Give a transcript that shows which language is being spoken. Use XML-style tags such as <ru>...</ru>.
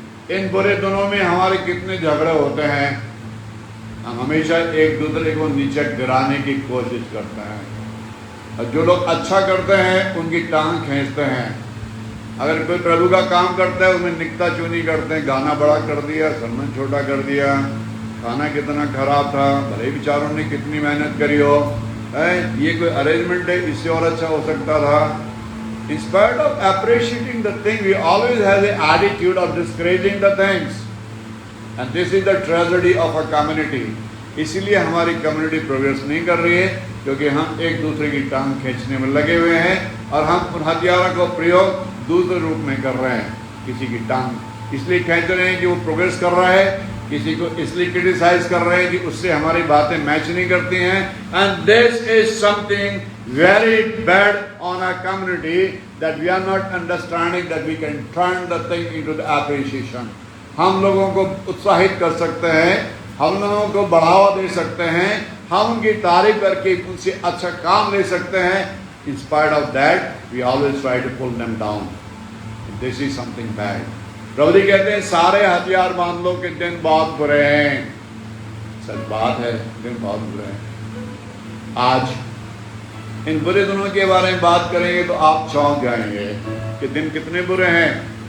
<hi>इन बुरे दिनों में हमारे कितने झगड़े होते हैं, हम हमेशा एक दूसरे को नीचे गिराने की कोशिश करते हैं, और जो लोग अच्छा करते हैं उनकी टांग खींचते हैं। अगर कोई प्रभु का काम करता है उसमें निकता चुनी करते हैं, गाना बड़ा कर दिया, सम्मान छोटा कर दिया, खाना कितना खराब था, भले बेचारों ने कितनी मेहनत करी हो, ये कोई अरेंजमेंट है, इससे और अच्छा हो सकता था।</hi> <en>In spite of appreciating the thing, we always have the attitude of discouraging the things, and this is the tragedy of a community.</en> <hi>इसीलिए हमारी कम्युनिटी प्रोग्रेस नहीं कर रही है, क्योंकि हम एक दूसरे की टांग खींचने में लगे हुए हैं, और हम उन हथियारों को प्रयोग दूसरे रूप में कर रहे हैं। किसी की टांग इसलिए खींच रहे हैं कि वो प्रोग्रेस कर रहा है, किसी को इसलिए क्रिटिसाइज कर रहे हैं कि उससे हमारी बातें मैच नहीं करती हैं।</hi> <en>And this is something very bad on our community, that we are not understanding that we can turn the thing into the appreciation.</en> <hi>हम लोगों को उत्साहित कर सकते हैं, हम लोगों को बढ़ावा दे सकते हैं, हम उनकी तारीफ करके उनसे अच्छा काम ले सकते हैं।</hi> <en>In spite of that, we always try to pull them down. This is something bad.</en> <hi>प्रभु जी कहते हैं सारे हथियार बांध लो कि दिन बहुत बुरे हैं। सच बात है, दिन बहुत बुरे हैं। आज इन बुरे दिनों के बारे में बात करेंगे तो आप चौंक जाएंगे कि दिन कितने बुरे हैं।</hi>